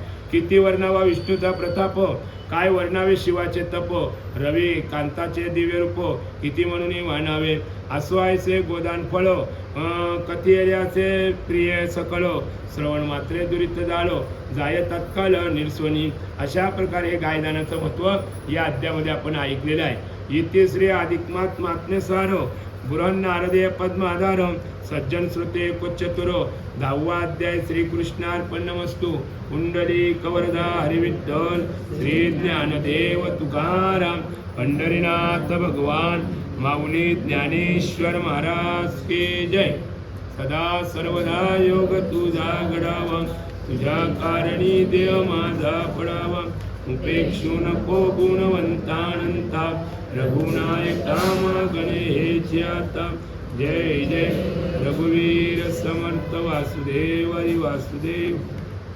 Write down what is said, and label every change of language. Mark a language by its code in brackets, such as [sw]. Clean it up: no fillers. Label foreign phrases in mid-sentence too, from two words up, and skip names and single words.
[mr] किती वर्णावा विष्णूचा प्रताप, काय वर्णावे शिवाचे तप, रवी कांताचे दिव्य रूप किती म्हणून वाणावे. आसवायचे गोदान फळ, कथियर्याचे प्रिय सकळ, श्रवण मात्रे दुरित झालो, जाय तत्काल निर्स्वनी. अशा प्रकारे हे गायदानाचं महत्त्व या अध्यायामध्ये आपण ऐकलेलं आहे. इति श्री अधिकमात मात्म्यसार बृहन् नारदीय पद्म आधार सज्जन श्रुते कोच्चतुर. 10वा अध्याय श्रीकृष्णार्पणमस्तु. कुंडली कवरदा हरिविठ्ठल श्री ज्ञानदेव तुकाराम पंढरीनाथ भगवान माऊली ज्ञानेश्वर महाराज की जय. सदा सर्वदा योग तुझा घडावा, तुझ्या कारणी देव माझा पडावा. उपेक्षू नको गुणवंतानंता, रघुनायका मागणे हेची आता. जय जय रघुवीर समर्थ वासुदेव हरी वासुदेव.